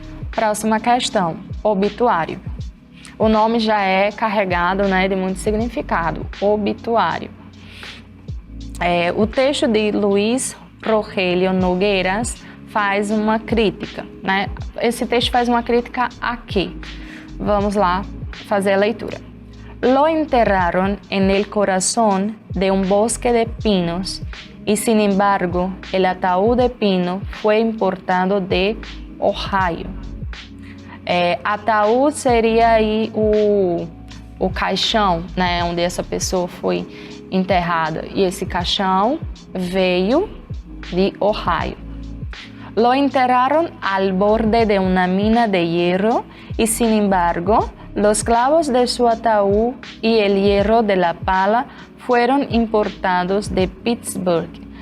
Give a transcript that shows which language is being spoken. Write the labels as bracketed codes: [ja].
[pt] Próxima questão, obituário. O nome já é carregado, né, de muito significado, obituário. O texto de Luiz Rogelio Nogueiras faz uma crítica, né? Esse texto faz uma crítica a quê? Vamos lá fazer a leitura. [es] Lo enterraron en el corazón de un bosque de pinos y sin embargo el ataúd de pino fue importado de Ohio. [pt] Ataúd seria aí o caixão, né, onde essa pessoa foi enterrada. E esse caixão veio de Ohio. [es] Lo enterraron al borde de una mina de hierro y sin embargo los clavos de su ataúd y el hierro de la pala fueron importados de Pittsburgh.